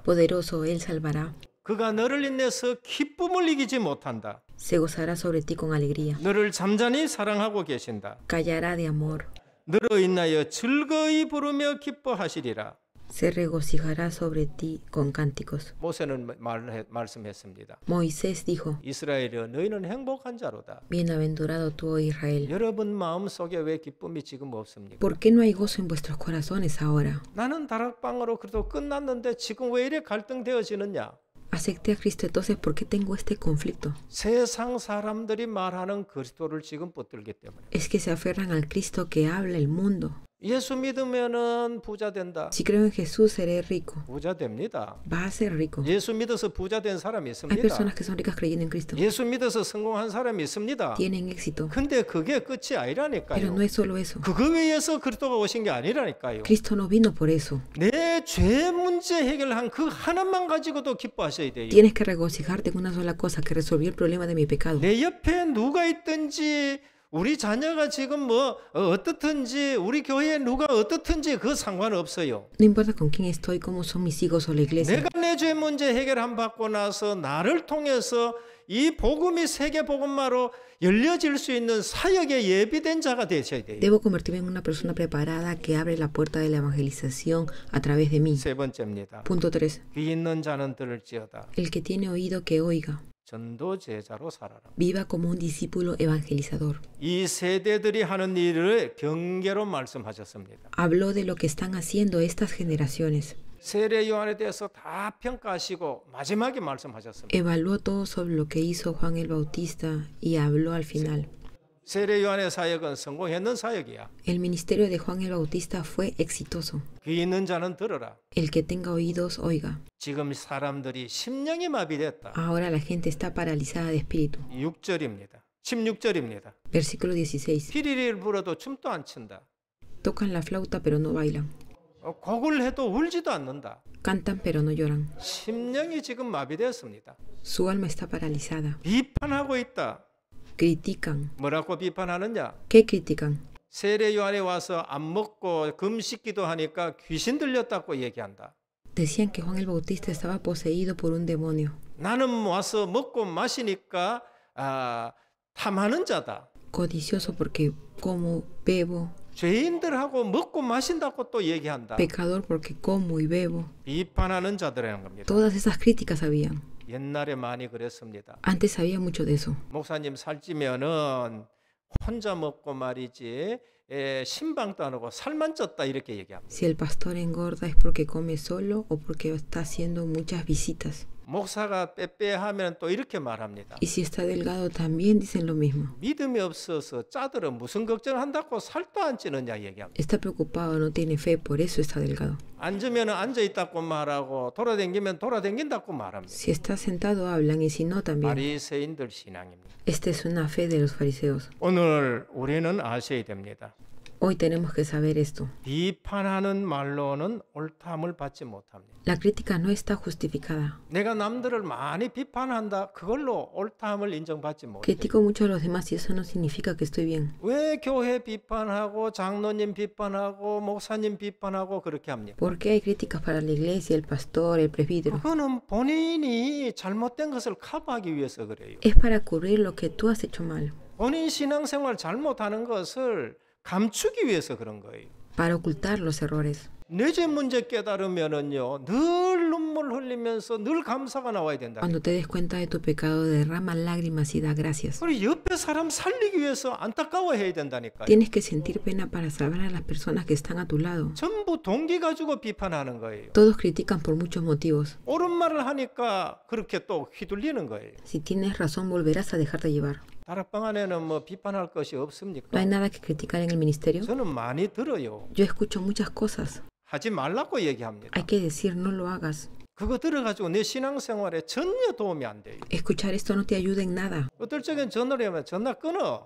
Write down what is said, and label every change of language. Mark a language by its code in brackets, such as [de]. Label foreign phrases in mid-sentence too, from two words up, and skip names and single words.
[es] Poderoso, Él salvará. [ko] 그가 너를 인내서 기쁨을 이기지 못한다. [es] Se gozará sobre ti con alegría. [ko] 너를 잠잠히 사랑하고 계신다. [es] Callará de amor. [ko] 너로 인하여 즐거이 부르며 기뻐하시리라. [es] Se regocijará sobre ti con cánticos. [ko] 모세는 말씀했습니다. [es] Moisés dijo, [ko] 이스라엘이여 너희는 행복한 자로다. [es] Bienaventurado tú, oh Israel. [ko] 여러분 마음속에 왜 기쁨이 지금 없습니까? [es] ¿Por qué no hay gozo en vuestros corazones ahora? [ko] 나는 다락방으로 그래도 끝났는데 지금 왜 이래 갈등되어지느냐? [es] Acepté a Cristo, entonces ¿por qué tengo este conflicto? [ko] 세상 사람들이 말하는 그리스도를 지금 붙들기 때문에. [es] Es que se aferran al Cristo que habla el mundo. [ko] 예수 믿으면은 부자 된다. [es] Si creo en Jesús, seré rico. [ko] 부자 됩니다. [es] Va a ser rico. [ko] 예수 믿어서 부자 된 사람이 [es] Hay [ko] 있습니다. [es] personas que son ricas creyendo en Cristo. [ko] 예수 믿어서 성공한 사람이 있습니다. [es] Tienen éxito. [ko] 근데 그게 끝이 [es] Pero [ko] 아니라니까요. [es] no es solo eso. [ko] 그거 위해서 그리스도가 오신 게 아니라니까요. [es] Cristo no vino por eso. [ko] 내 죄 문제 해결한 그 하나만 가지고도 기뻐하셔야 돼요. [es] Tienes que regocijarte con una sola cosa, que resolvió el problema de mi pecado. [ko] 내 옆에 누가 있든지 우리 자녀가 지금 뭐 어떻든지 우리 교회에 누가 어떻든지 그 상관없어요. [es] No importa con quién estoy, cómo son mis hijos o la iglesia. [ko] 내가 내 죄 문제 해결함 받고 나서 나를 통해서 이 복음이 세계 복음화로 열려질 수 있는 사역에 예비된 자가 되셔야 돼요. [es] Debo convertirme en una persona preparada que abre la puerta de la evangelización a través de mí. [ko] 세 번째입니다. [es] Punto 3. [ko] 귀 있는 자는 들을지어다. [es] El que tiene oído que oiga. [ko] 전도 제자로 살아라. [es] Viva como un discípulo evangelizador. [ko] 이 세대들이 하는 일을 경계로 말씀하셨습니다. [es] Habló de lo que están haciendo estas generaciones. [ko] 세례 요한에 대해서 다 평가하시고 마지막에 말씀하셨습니다. [es] Evaluó todo sobre lo que hizo Juan el Bautista y habló al final. [ko] 세례 요한의 사역은 성공했는 사역이야. [es] El ministerio de Juan el Bautista fue exitoso. [ko] 귀 있는 자는 들어라. [es] El que tenga oídos, oiga. [ko] 지금 사람들이 심령이 마비됐다. [es] Ahora la gente está paralizada de espíritu. [ko] 6절입니다. 16절입니다. [es] Versículo 16. [ko] 피리를 불어도 춤도 안 춘다. [es] Tocan la flauta pero no bailan. [ko] 곡을 해도 울지도 않는다. [es] Cantan pero no lloran. [ko] 심령이 지금 마비되었습니다. [es] Su alma está paralizada. [ko] 비판하고 있다. [es] Critican. [ko] 뭐라고 비판하느냐? [es] ¿Qué critican? [ko] 세례 요한에 와서 안 먹고 금식기도 하니까 귀신 들렸다고 얘기한다. [es] Decían que Juan el Bautista estaba poseído por un demonio. [ko] 나는 와서 먹고 마시니까 탐하는 자다. [es] Codicioso porque como, bebo. [ko] 죄인들하고 먹고 마신다고 또 얘기한다. [es] Pecador porque como y bebo. [ko] 비판하는 자들이라는 겁니다. [es] Todas esas críticas habían. [ko] 옛날에 많이 그랬습니다. [es] Antes había mucho de eso. [ko] 목사님 살찌면은 혼자 먹고 말이지 신방도 안 하고 살만 쪘다 이렇게 얘기합니다. [es] Si el pastor engorda es porque come solo o porque está haciendo muchas visitas. [ko] 목사가 빼빼하면 또 이렇게 말합니다. [es] Y si está delgado también dicen lo mismo. [ko] 믿음이 없어서 짜들은 무슨 걱정을 한다고 살도 안 찌느냐 얘기합니다. [es] Está preocupado, no tiene fe, por eso está delgado. [ko] 앉으면 앉아 있다고 말하고 돌아다니면 돌아다닌다고 말합니다. [es] Si está sentado hablan y si no también. [ko] 바리새인들 신앙입니다. [es] Esta es una fe de los fariseos. [ko] 오늘 우리는 아셔야 됩니다. [es] Hoy tenemos que saber esto. [ko] 비판하는 말로는 옳다함을 받지 못합니다. [es] La crítica no está justificada. [ko] 내가 남들을 많이 비판한다. 그걸로 옳다함을 인정받지 못해. [es] Critico mucho a los demás y eso no significa que estoy bien. [ko] 왜 교회 비판하고 장로님 비판하고 목사님 비판하고 그렇게 합니까? [es] ¿Por qué hay críticas para la iglesia, el pastor, el presbítero? [ko] 그거는 본인이 잘못된 것을 커버하기 위해서 그래요. [es] Es para cubrir lo que tú has hecho mal. [ko] 본인 신앙생활 잘못하는 것을 감추기 위해서 그런 거예요. [es] Para ocultar los errores. [ko] 뇌제 문제 깨달으면은요 늘 눈물 흘리면서 늘 감사가 나와야 된다. [es] Cuando te des cuenta de tu pecado, derrama lágrimas y da gracias. [ko] 그리고 옆에 사람 살리기 위해서 안타까워해야 된다니까요. [es] Tienes que sentir pena para salvar a las personas que están a tu lado. [ko] 전부 동기 가지고 비판하는 거예요. [es] Todos critican por muchos motivos. [ko] 옳은 말을 하니까 그렇게 또 휘둘리는 거예요. [es] Si tienes razón, volverás a dejarte llevar. [ko] 다락방 안에는 뭐 비판할 것이 없습니까? [es] ¿No hay nada que criticar en el ministerio? [ko] 저는 많이 들어요. [es] Yo escucho muchas cosas. [ko] 하지 말라고 얘기합니다. [es] Hay que decir, no lo hagas. [ko] 그거 들어가지고 내 신앙생활에 전혀 도움이 안 돼요. [es] Escuchar esto no te ayuda en nada. [ko] 어떨 적엔 전화를 하면 전화 끊어.